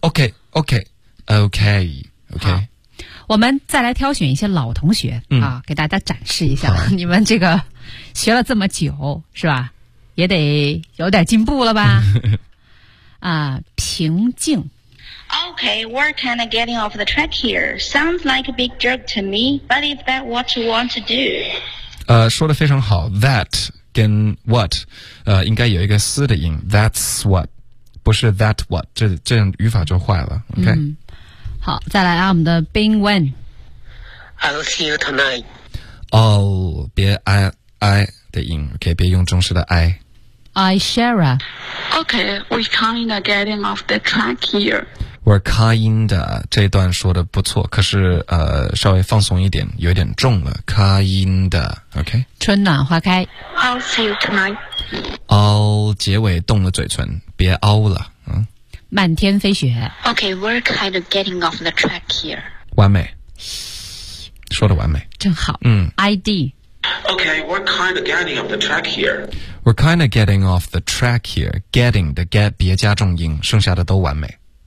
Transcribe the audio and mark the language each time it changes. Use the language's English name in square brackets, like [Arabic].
[Chinese] OK, OK, OK, OK。我们再来挑选一些老同学、嗯、啊，给大家展示一下你们这个学了这么久是吧，也得有点进步了吧啊，平静 [English] OK, we're kind of getting off the track here. Sounds like a big jerk to me, but if that's what you want to do. [Chinese] 说得非常好 that 跟 what, 应该有一个思的音 that's what, 不是 that what, 这样语法就坏了 OK、嗯好，再来啊，我们的 Bing Wen。 [English] I'll see you tonight. [Chinese] 哦、oh, ，别 I 的音 ，OK， 别用中式的 I。 [English] I Shara。 OK， we kinda getting off the track here. [Chinese] We're kinda 这段说的不错，可是稍微放松一点，有点重了。 [English] Kinda， OK。 [Chinese] 春暖花开。 [English] I'll see you tonight. [Chinese] 哦、oh, ，结尾动了嘴唇，别哦了，嗯。漫天飞雪 [English] OK, we're kind of getting off the track here [Chinese] 完美说得完美真好、嗯、 ID [English] OK, we're kind of getting off the track here We're kind of getting off the track here Getting 的 get [Chinese] 别加重音剩下的都完美